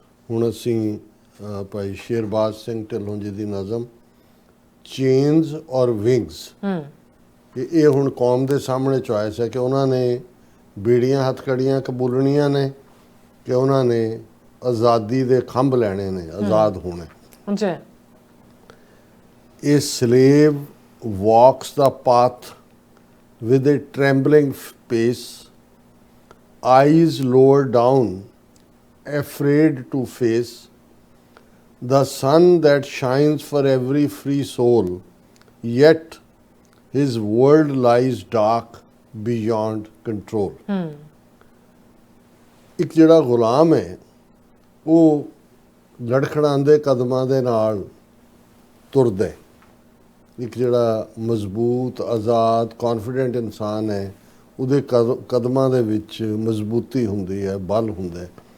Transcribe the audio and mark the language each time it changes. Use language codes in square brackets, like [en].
[pa] ਹੁਣ ਅਸੀਂ ਭਾਈ ਸ਼ੇਰਬਾਜ਼ ਸਿੰਘ ਢਿੱਲੋਂ ਜੀ ਦੀ ਨਜ਼ਮ ਚੇਨਸ ਔਰ ਵਿੰਗਸ, ਇਹ ਹੁਣ ਕੌਮ ਦੇ ਸਾਹਮਣੇ ਚੁਆਇਸ ਹੈ ਕਿ ਉਹਨਾਂ ਨੇ ਬੀੜੀਆਂ ਹੱਥਕੜੀਆਂ ਕਬੂਲਣੀਆਂ ਨੇ ਕਿ ਉਹਨਾਂ ਨੇ ਆਜ਼ਾਦੀ ਦੇ ਖੰਭ ਲੈਣੇ ਨੇ, ਆਜ਼ਾਦ ਹੋਣਾ। ਜੀ [en] A slave walks the path with a trembling pace, eyes lower down, afraid to face the sun that shines for every free soul, yet his world lies dark beyond control. [pa] ਇੱਕ ਜਿਹੜਾ ਗੁਲਾਮ ਹੈ ਉਹ ਲੜਖੜਾਉਂਦੇ ਕਦਮਾਂ ਦੇ ਨਾਲ ਤੁਰਦਾ ਹੈ। ਇੱਕ ਜਿਹੜਾ ਮਜ਼ਬੂਤ ਆਜ਼ਾਦ ਕੌਨਫੀਡੈਂਟ ਇਨਸਾਨ ਹੈ ਉਹਦੇ ਕਦਮਾਂ ਦੇ ਵਿੱਚ ਮਜ਼ਬੂਤੀ ਹੁੰਦੀ ਹੈ, ਬਲ ਹੁੰਦਾ ਹੈ।